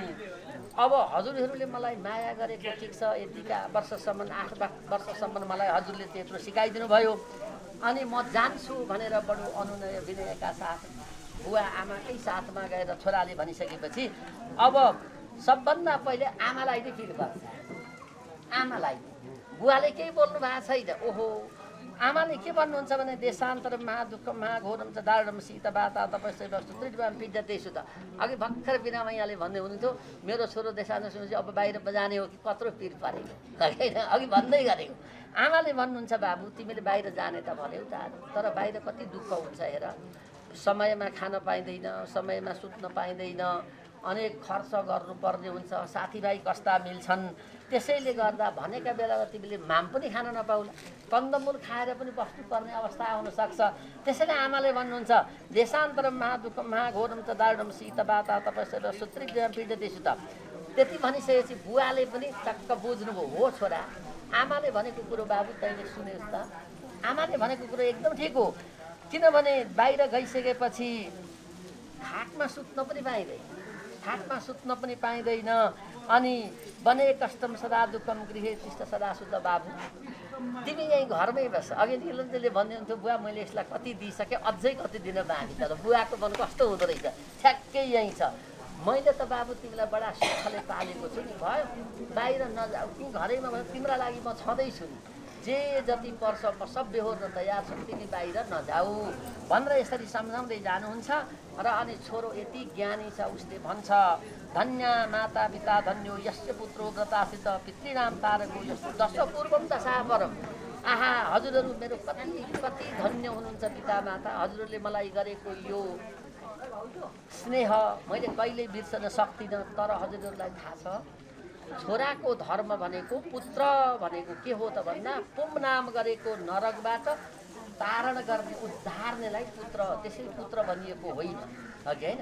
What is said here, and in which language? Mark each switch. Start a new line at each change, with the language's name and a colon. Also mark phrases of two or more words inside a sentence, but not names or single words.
Nepali: अब हजुरहरूले मलाई माया गरेको ठिक छ, यतिका वर्षसम्म 8 वर्षसम्म मलाई हजुरले त्यत्रो सिकाइदिनु भयो, अनि म जान्छु भनेर बडो अनुनय विनयका साथ बुवा आमाकै साथमा गएर छोराले भनिसकेपछि अब सबभन्दा पहिले आमालाई नै फिल गर्छ। आमालाई बुवाले केही बोल्नु भएको छैन। ओहो आमाले के भन्नुहुन्छ भने
Sanskrit: देशान्तर महादुःख महाघोरम च दारुणम शीत वाता तपस्या वस्तु त्रिजवान पिड्यतेषु त।
Nepali: अघि भर्खर बिना मैयाले भन्दै हुनुहुन्थ्यो मेरो छोरो देशान्तर सुनेपछि अब बाहिर बजाने हो कि कत्रो पिर परेको होइन, अघि भन्दै गरेको। आमाले भन्नुहुन्छ बाबु तिमीले बाहिर जाने त भन्यौ त, तर बाहिर कति दुःख हुन्छ हेर। समयमा खान पाइँदैन, समयमा सुत्न पाइँदैन, अनेक खर्च गर्नुपर्ने हुन्छ, साथीभाइ कस्ता मिल्छन्। त्यसैले गर्दा भनेका बेलामा तिमीले माम पनि खान नपाउला, कन्दमूल खाएर पनि बस्नुपर्ने अवस्था आउन सक्छ। त्यसैले आमाले भन्नुहुन्छ
Sanskrit: देशान्तरम महादुःख महाघोरम च दारुणम शीत वाता तपस्या सूत्रिज्ञ पीडितेषु त।
Nepali: त्यति भनिसकेपछि बुवाले पनि टक्क बुझ्नुभयो, हो छोरा आमाले भनेको कुरो बाबु तैँले सुनेस् त। आमाले भनेको कुरो एकदम ठिक हो। किनभने बाहिर गइसकेपछि खाटमा सुत्न पनि पाइँदैन, खाटमा सुत्न पनि पाइँदैन।
Sanskrit: अनि बने कष्टम सदा दुःखम गृहे तिष्ठ सदा शुद्ध
Nepali: बाबु, तिमी यहीँ घरमै बस। अघि निलन्जले भन्नुहुन्थ्यो बुवा मैले यसलाई कति दिइसकेँ, अझै कति दिन बाँकी छ। बुवाको मन कस्तो हुँदो रहेछ, ठ्याक्कै यहीँ छ। मैले त बाबु तिमीलाई बडा सुखले पालेको छु नि, भयो बाहिर नजाऊ, तिमी घरैमा भयो, तिम्रा लागि म छँदैछु नि, जे जति पर्छ म सब बेहोर्न तयार छु, तिमी बाहिर नजाऊ भनेर यसरी सम्झाउँदै जानुहुन्छ। र अनि छोरो यति ज्ञानी छ, उसले भन्छ
Sanskrit: धन्य माता पिता धन्यो यस्य पुत्रो व्रतासित पितृनाम तारको यस्तो दश पूर्वम दशा परम।
Nepali: आहा हजुरहरू मेरो कति कति धन्य हुनुहुन्छ पितामाता। हजुरहरूले मलाई गरेको यो स्नेह मैले कहिल्यै बिर्सन सक्दिनँ। तर हजुरहरूलाई थाहा छ छोराको धर्म भनेको पुत्र भनेको के हो त भन्दा पुम नाम गरेको नरकबाट तारण गर्ने उद्धार्नेलाई पुत्र, त्यसै पुत्र भनिएको होइन अघि होइन।